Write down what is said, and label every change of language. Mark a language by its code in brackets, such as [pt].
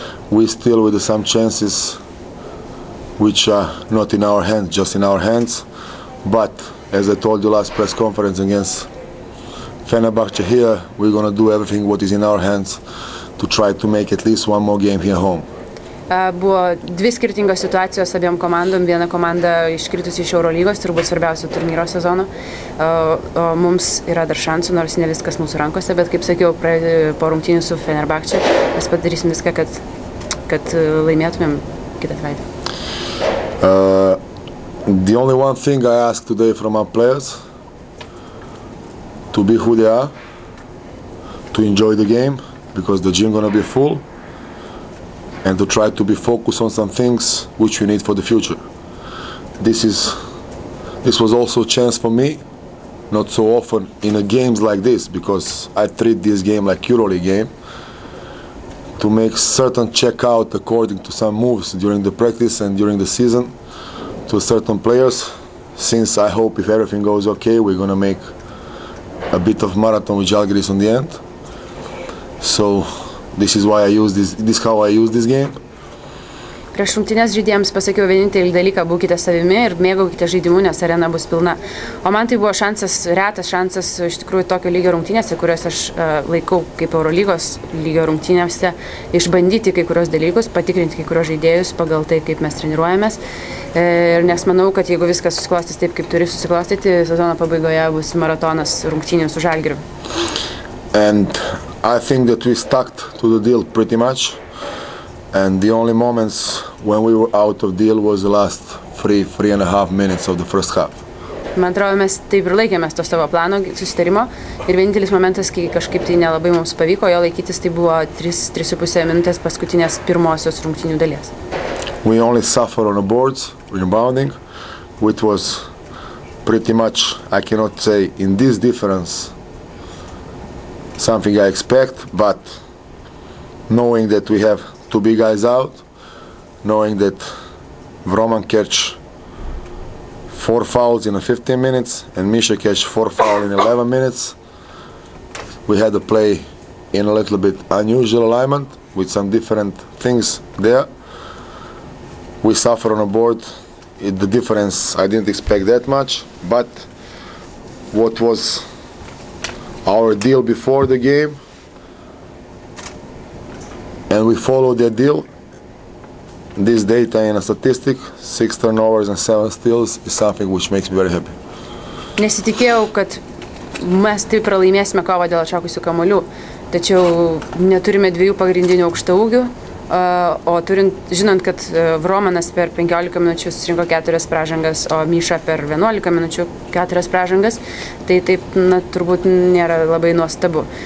[en] We still with some chances, which are not in our hands, just in our hands. But as I told you last press conference against Fenerbahce here, we're gonna do everything what is in our hands to try to make at least one more game here home. [lt] Buvo dvi skirtingos situacijos abiem komandom. Viena komanda iškritusi iš Eurolygos, turbūt svarbiausio turnyro sezono. Mums yra dar šansų, nors ne viskas mūsų rankose, bet kaip sakiau, po rungtynių su Fenerbahce mes padarysim viską, kad laimėtumėm kitą savaitę. [en] The only one thing I ask today from our players, to be who they are, to enjoy the game, because the gym gonna be full, and to try to be focused on some things which we need for the future. This was also a chance for me, not so often in a games like this, because I treat this game like EuroLeague game, to make certain check out according to some moves during the practice and during the season to certain players. Since I hope if everything goes okay, we're gonna make a bit of marathon with Žalgiris on the end. So this is why I use this how I use this game. [lt] Prieš rungtynes žaidėjams pasakiau vienintelį dalyką: būkite savimi ir mėgaukite žaidimu, nes arena bus pilna. O man tai buvo šansas, retas šansas iš tikrųjų tokio lygio rungtynėse, kurias aš laikau kaip Eurolygos lygio rungtynėse, išbandyti kai kurios dalykus, patikrinti kai kurios žaidėjus pagal tai, kaip mes treniruojamės. Ir nes manau, kad jeigu viskas susiklostys taip, kaip turi susiklostyti, sezono pabaigoje bus maratonas rungtynių su Žalgiriu. [en] And I think that we stuck to the deal pretty much. And the only moments when we were out of deal was the last 3.5 minutes of the first half. [lt] Man atrodo, mes taip ir laikėmės to savo plano susitarimo. Ir vienintelis momentas, kai kažkaip tai nelabai mums pavyko jo laikytis, tai buvo 3.5 minutės paskutinės pirmosios rungtynių dalies. [en] We only suffer on the boards, rebounding, which was pretty much, I cannot say in this difference, something I expect, but knowing that we have two big guys out, knowing that Vroman catch 4 fouls in 15 minutes and Misha catch 4 fouls in 11 minutes, we had to play in a little bit unusual alignment with some different things there. We suffer on the board. The difference, I didn't expect that much, but what was our deal before the game, and we follow that deal. This data in a statistic, 6 turnovers and 7 steals, is something which makes me very happy. [lt] Nesitikėjau, kad mes taip pralaimėsime kovą dėl atšokusių kamuolių, tačiau neturime dviejų pagrindinių aukštaūgių, o žinant, kad Vromanas per 15 minučių surinko 4 pražangas, o Misha per 11 minučių 4 pražangas, tai taip, turbūt nėra labai nuostabu.